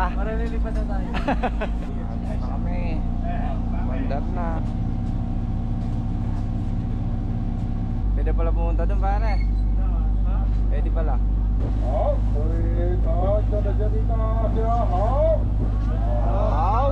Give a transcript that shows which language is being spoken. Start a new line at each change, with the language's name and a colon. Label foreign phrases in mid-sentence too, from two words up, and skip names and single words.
Filipino: Maralilipan na tayo. Ayos na kami. Mandar na. Pwede pala pumunta dun, pare. Pwede pala.
Chinese: 好，各位大家的嘉宾大家好。
Filipino: Wow!